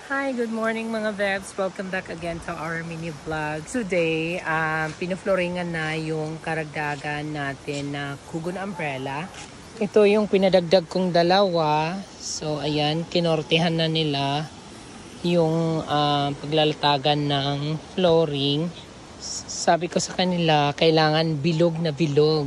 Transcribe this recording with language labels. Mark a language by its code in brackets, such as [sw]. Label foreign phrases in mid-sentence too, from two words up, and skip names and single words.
[en] Hi, good morning mga Vebs. Welcome back again to our mini vlog. Today, [tl] pinufloringan na yung karagdagan natin na Kugon umbrella. Ito yung pinadagdag kong dalawa. So, ayan, kinortehan na nila yung paglalatagan ng flooring. Sabi ko sa kanila, kailangan bilog na bilog.